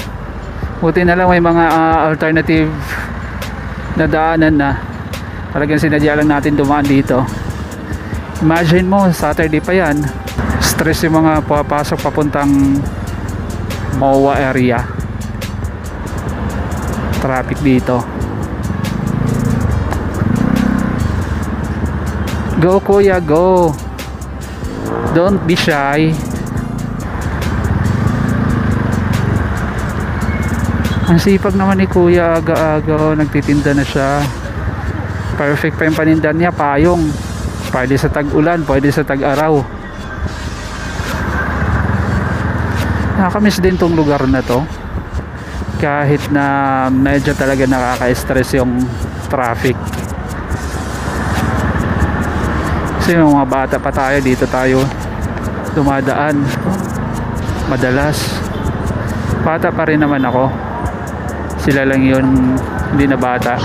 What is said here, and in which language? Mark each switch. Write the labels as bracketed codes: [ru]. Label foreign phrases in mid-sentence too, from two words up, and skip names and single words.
[tl] Buti na lang may mga alternative na daanan na. Talagang sinadya lang natin dumaan dito. Imagine mo, Saturday pa yan, stress yung mga papasok papuntang MOA area. Traffic dito. Go kuya, go. [en] Don't be shy. [tl] Ang sipag naman ni kuya, aga-aga nagtitinda na siya. Perfect pa yung panindan niya, payong. Pwede sa tag-ulan, pwede sa tag-araw. Nakakamiss din tong lugar na to, kahit na medyo talaga nakaka-stress yung traffic. Kasi yung mga bata pa tayo, dito tayo dumadaan madalas. Bata pa rin naman ako, sila lang yun hindi na bata.